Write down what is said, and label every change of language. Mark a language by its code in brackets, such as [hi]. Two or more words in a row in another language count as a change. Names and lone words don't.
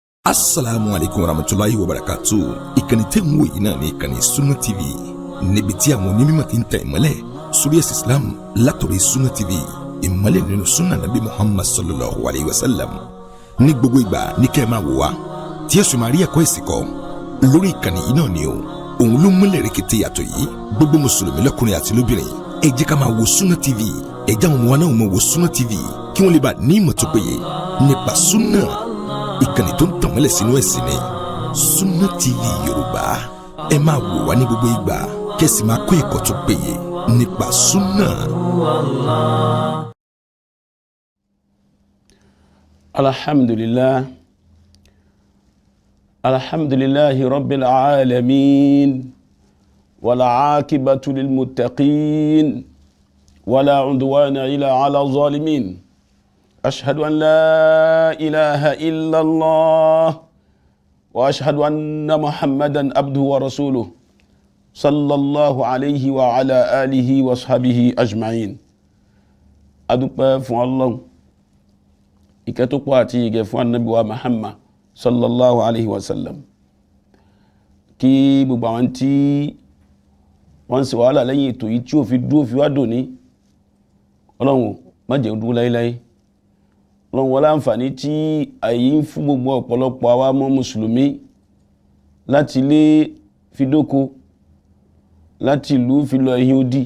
[ar] السلام عليكم ورحمة الله وبركاته. [yo] Ìkànnì tẹ́ ń wò yìí náà ní ìkànnì Sunna TV, níbi tí àwọn onímọ̀ ti ń tẹ̀ ìmọ́lẹ̀ sórí ẹ̀sìn Islam látọ̀rí Sunna TV, ìmọ́lẹ̀ nínú Sunna Nabi Muhammad [ar] صلى الله عليه وسلم. [yo] Ní gbogbo ìgbà ní kẹ́ ẹ máa wò wá tí ẹ sì máa rí ẹ̀kọ́ ẹ̀sìn kọ́ lórí ìkànnì yìí náà ni o. Òun ló múlẹ̀ rẹ̀kẹ̀tẹ̀ yàtọ̀ yìí, gbogbo mùsùlùmí lọ́kùnrin àti lóbìnrin ẹ jẹ́ ká máa wo Sunna TV, ẹ jẹ́ àwọn ọmọ wa náà máa wo Sunna TV kí wọ́n lè bá ní ìmọ̀ tó péye nípa Sunna. Ìkànnì tó ń tàn mọ́lẹ̀ sínú ẹ̀sìn ni Sunna TV Yorùbá. Ẹ máa wò wá ní gbogbo ìgbà kẹ́sì máa kọ́ ẹ̀kọ́ tó péye nípa Sunna. [ar] الحمد لله رب العالمين والعاقبة للمتقين ولا عدوان إلا على الظالمين. أشهد أن لا إله إلا الله وأشهد أن محمدا عبده ورسوله صلى الله عليه وعلى آله وصحبه أجمعين. [yo] adúpẹ́ fún Ọlọ́run, ìkẹ́ tó pọ̀ àti ìgẹ̀ fún Ànábì wa Muhammad [ar] صلى الله عليه وسلم. [yo] Kí gbogbo àwọn tí wọ́n ṣe wàhálà lẹ́yìn ètò yìí tí ó fi dúró fi wá dòní, Ọlọ́run má jẹ́ ó dúró láíláí. Ọlọ́run wọlé àǹfààní tí àyí ń fún gbogbo ọ̀pọ̀lọpọ̀ àwa mọ́ mùsùlùmí láti ilé fi dóko, láti ìlú fi lọ ẹ̀yìn odi.